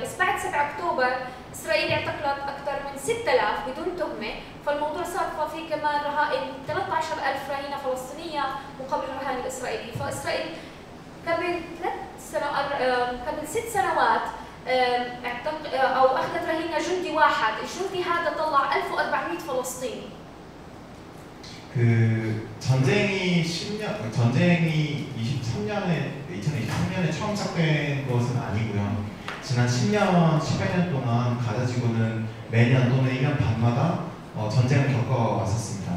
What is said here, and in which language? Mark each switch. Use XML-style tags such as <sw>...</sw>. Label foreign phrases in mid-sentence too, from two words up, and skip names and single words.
<ar>بس بعد 7 أكتوبر إسرائيل اعتقلت أكثر من 6000 بدون تهمة فالموضوع صار في كمان رهائن 13000 رهينة فلسطينية مقابل الرهائن الإسرائيلي. فإسرائيل قبل 6 سنوات أو أخذت رهينة جندي واحد. الجندي هذا طلع 1400 فلسطيني.</ar> <ko>그 전쟁이 2023년에 처음 시작된 것은 아니고요. 지난 10년, 10여 년 동안 가자 지구는 매년 또는 1년 반마다 전쟁을 겪어왔었습니다.</ko>